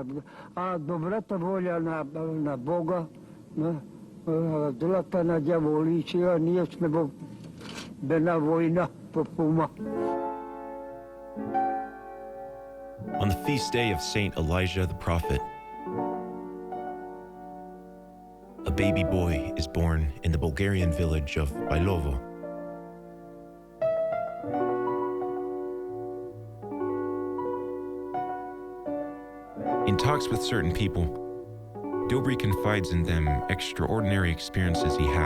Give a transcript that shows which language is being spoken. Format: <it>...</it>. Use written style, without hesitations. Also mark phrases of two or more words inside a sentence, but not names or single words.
<bg>А добрата воля на Бога, злата на дяволичия, ние сме в една война по ума.</bg> <en>On the feast day of Saint Elijah the prophet, a baby boy is born in the Bulgarian village of Bailovo. In talks with certain people, Dobry confides in them extraordinary experiences he has.</en>